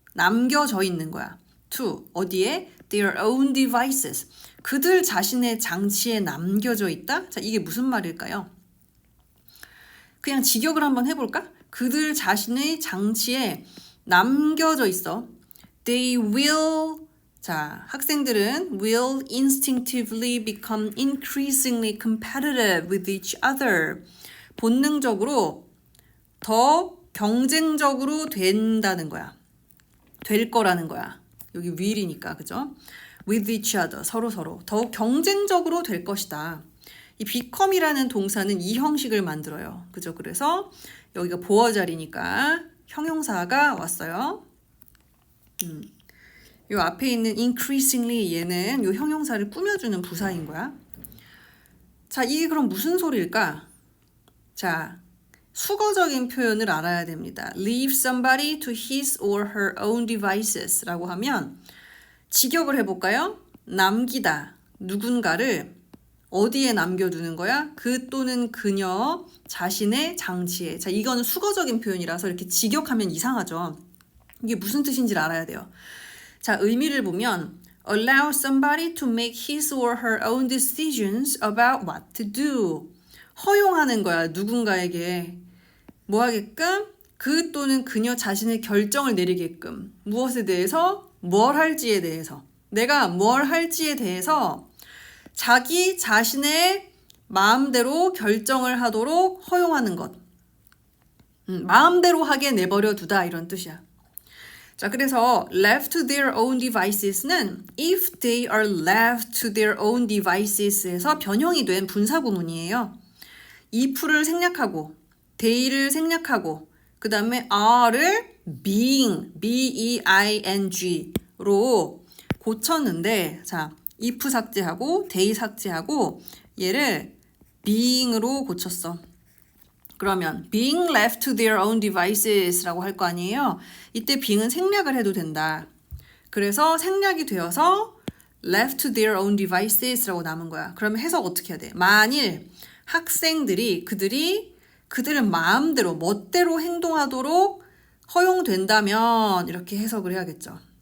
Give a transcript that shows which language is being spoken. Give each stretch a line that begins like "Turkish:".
Korean: 남겨져 있는 거야. to 어디에?
English: their own devices.
Korean: 그들 자신의 장치에 남겨져 있다? 자, 이게 무슨 말일까요? 그냥 직역을 한번 해볼까? 그들 자신의 장치에 남겨져 있어.
English: They will,
Korean: 자, 학생들은
English: will instinctively become increasingly competitive with each other.
Korean: 본능적으로 더 경쟁적으로 된다는 거야. 될 거라는 거야. 여기 will이니까, 그죠?
English: with each other,
Korean: 서로 더 경쟁적으로 될 것이다. 이 become이라는 동사는 이 형식을 만들어요. 그죠? 그래서 여기가 보어 자리니까 형용사가 왔어요. 요 앞에 있는 increasingly 얘는 요 형용사를 꾸며주는 부사인 거야. 자, 이게 그럼 무슨 소리일까? 자, 수거적인 표현을 알아야 됩니다.
English: Leave somebody to his or her own devices
Korean: 라고 하면 직역을 해볼까요? 남기다, 누군가를 어디에 남겨두는 거야? 그 또는 그녀 자신의 장치에. 자, 이거는 수거적인 표현이라서 이렇게 직역하면 이상하죠. 이게 무슨 뜻인지를 알아야 돼요. 자, 의미를 보면
English: allow somebody to make his or her own decisions about what to do.
Korean: 허용하는 거야, 누군가에게. 뭐 하게끔? 그 또는 그녀 자신의 결정을 내리게끔. 무엇에 대해서? 뭘 할지에 대해서. 내가 뭘 할지에 대해서 자기 자신의 마음대로 결정을 하도록 허용하는 것. 마음대로 하게 내버려 두다 이런 뜻이야. 자, 그래서 left to their own devices는
English: if they are left to their own devices
Korean: 에서 변형이 된 분사구문이에요. if를 생략하고 they를 생략하고 그 다음에 are를 being, B-E-I-N-G로 고쳤는데 자, if 삭제하고 they 삭제하고 얘를 being으로 고쳤어. 그러면
English: being left to their own devices
Korean: 라고 할 거 아니에요. 이때 being은 생략을 해도 된다. 그래서 생략이 되어서
English: left to their own devices
Korean: 라고 남은 거야. 그러면 해석 어떻게 해야 돼? 만일 학생들이 그들의 마음대로 멋대로 행동하도록 허용된다면 이렇게 해석을 해야겠죠.